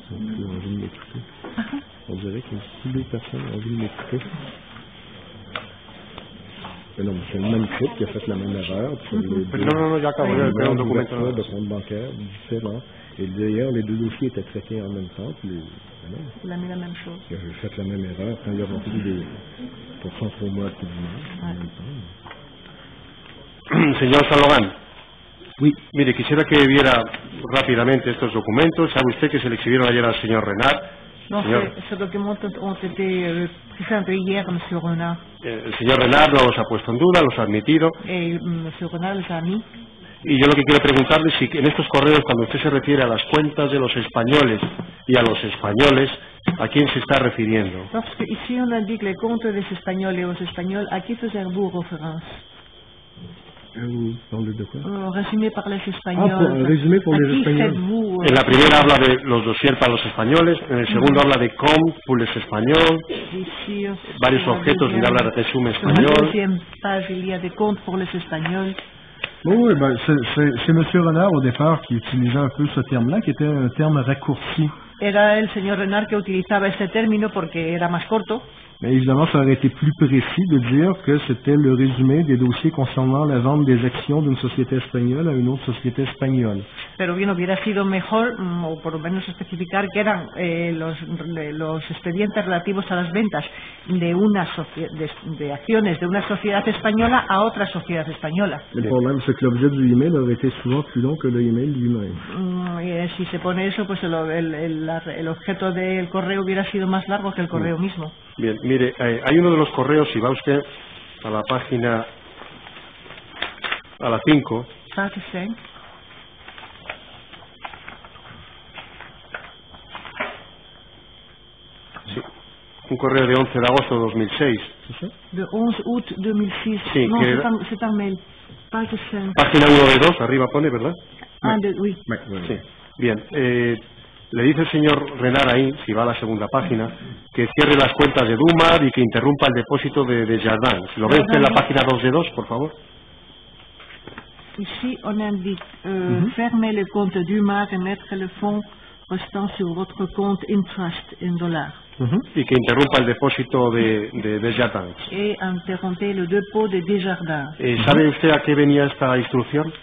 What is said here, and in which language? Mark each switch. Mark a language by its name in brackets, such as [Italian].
[French] Ils ont envie de m'écouter. On dirait que si deux personnes ont envie de m'écouter. Mais non, c'est le même type qui a fait la même erreur. [Spanish] Non, ya acabo, ya veo un documento. [French] De compte bancaire différent. Et d'ailleurs, les deux dossiers étaient traités en même temps. Il a mis la même chose. J'ai fait la même erreur quand il a rempli pour Centro Mode tout en même temps. [Spanish] Señor Saint-Logan. [French] Oui. [Spanish] Mire, quisiera que viera rápidamente estos documentos. ¿Sabe usted que se le exhibieron ayer al señor Renard? [French] Non, ces documents ont été présentés hier à M. Renard. [Spanish] El señor Renard no los ha puesto en duda, los ha admitido. [French] Et M. Renard les a mis. [Spanish] Y yo lo que quiero preguntarle es si en estos correos, cuando usted se refiere a las cuentas de los españoles y a los españoles, ¿a quién se está refiriendo? [French] Parce que ici on indique les comptes des Espagnols et aux Espagnols, à qui faisiez-vous référence? Vous parlez de quoi? Résumé par les Espagnols. Résumé pour les Espagnols. [Spanish] En la primera habla de los dossiers para los españoles, en el segundo habla de com [French] pour les espagnols, [Spanish] varios objetos donde habla de resumen [French] Sur la [Spanish] español. [French] deuxième page, il y a des comptes pour les Espagnols. Oui, c'est M. Renard au départ qui utilisait un peu ce terme-là, qui était un terme raccourci. [Spanish] Era el señor Renard que utilizaba este término porque era más corto. [French] Mais évidemment, ça aurait été plus précis de dire que c'était le résumé des dossiers concernant la vente des actions d'une société espagnole à une autre société espagnole. [Spanish] Pero bien, hubiera sido mejor, o por lo menos especificar, que eran los expedientes relativos a las ventas de acciones de una sociedad española a otra sociedad española. [French] Le problème, c'est que l'objet du email aurait été souvent plus long que le email lui-même. [Spanish] Si se pone eso, pues el objeto del correo hubiera sido más largo que el correo mismo. Bien, mire, hay uno de los correos, si va usted a la página, a la 5, sí, un correo de 11 de agosto de 2006. [French] De 11 août 2006. [Spanish] Sí, no, que [French] c'est un mail. [Spanish] Página 1 de 2, arriba pone, ¿verdad? [French] Oui. [Spanish] Sí. Bien, le dice el señor Renard ahí, si va a la segunda página, que cierre las cuentas de Dumar y que interrumpa el depósito de Jardin. Si lo ve usted en la página 2 de 2, por favor. [French] Ici, on indique fermer le compte Dumas et mettre le fonds restant sur votre compte Intrust en dollars. [Spanish] Y que interrumpa el depósito de Desjardins. [French] Et interrompez le dépôt de Desjardins. [Spanish] ¿Sabe usted a qué venía esta instrucción?